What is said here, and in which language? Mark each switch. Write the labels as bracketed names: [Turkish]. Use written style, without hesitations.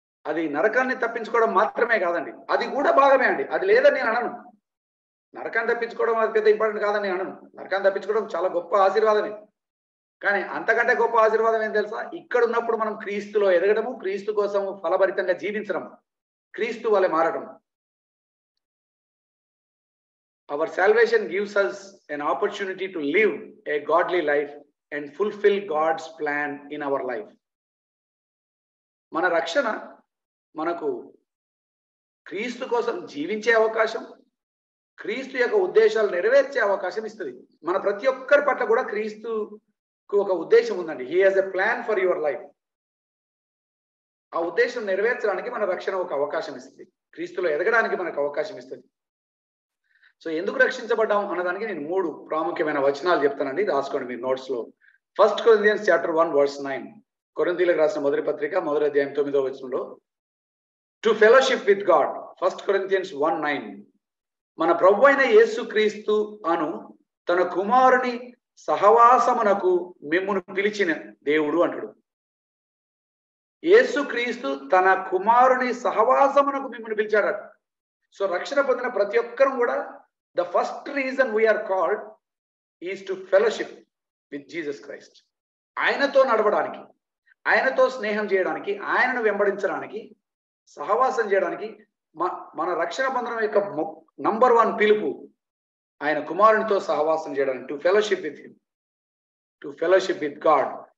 [Telugu] అది నరకాన్ని తప్పించుకోవడం మాత్రమే కాదండి, అది కూడా భాగమే అండి. అది లేదని నేను అనను. నరకాన్ని తప్పించుకోవడం అది పెద్ద ఇంపార్టెంట్ కాదని నేను అనను. నరకాన్ని తప్పించుకోవడం చాలా గొప్ప ఆశీర్వాదమే. కానీ అంతకంటే గొప్ప ఆశీర్వాదం ఏం తెలుసా? ఇక్కడ ఉన్నప్పుడు మనం క్రీస్తులో ఎదగడము, క్రీస్తు కోసం ఫలభరితంగా జీవించడం, క్రీస్తు వలె మారడం. [English] Our salvation gives us an opportunity to live a godly life and fulfill God's plan in our life. [Telugu] మన రక్షణ మనకు క్రీస్తు కోసం జీవించే అవకాశం, క్రీస్తు యొక్క ఉద్దేశాలు నెరవేర్చే అవకాశం ఇస్తుంది. మన ప్రతి ఒక్కరి పట్ల కూడా క్రీస్తుకు ఒక ఉద్దేశం ఉందండి. [English] He has a plan for your life. [Telugu] ఆ ఉద్దేశం నెరవేర్చడానికి మన రక్షణ ఒక అవకాశం ఇస్తుంది, క్రీస్తులో ఎదగడానికి మనకు అవకాశం ఇస్తుంది. సో ఎందుకు రక్షించబడ్డాం అన్నదానికి నేను 3 ప్రాముఖ్యమైన వచనాలు చెప్తానండి, రాసుకోండి మీరు నోట్స్ లో. [English] 1 Corinthians chapter 1 verse 9, [Telugu] కొరింథీయులకు రాసిన మొదటి పత్రిక 1వ అధ్యాయం 9వ వచనంలో, [English] To fellowship with God. [Telugu] 1 Corinthians 1:9, మన ప్రభు అయిన యేసు క్రీస్తు అను తన కుమారుని సహవాసమునకు మిమ్మును పిలిచిన దేవుడు అంటాడు. యేసు క్రీస్తు తన కుమారుని సహవాసమునకు మిమ్మును పిలిచాడట. సో రక్షణ పొందిన ప్రతి ఒక్కరం కూడా [English] the first reason we are called is to fellowship with Jesus Christ. [Telugu] ఆయనతో నడవడానికి, ఆయనతో స్నేహం చేయడానికి, ఆయనను వెంబడించడానికి, సహవాసం చేయడానికి మన రక్షణ బంధనం యొక్క నంబర్ 1 పిలుపు ఆయన కుమారునితో సహవాసం చేయడానికి. [English] To fellowship with him, to fellowship with God.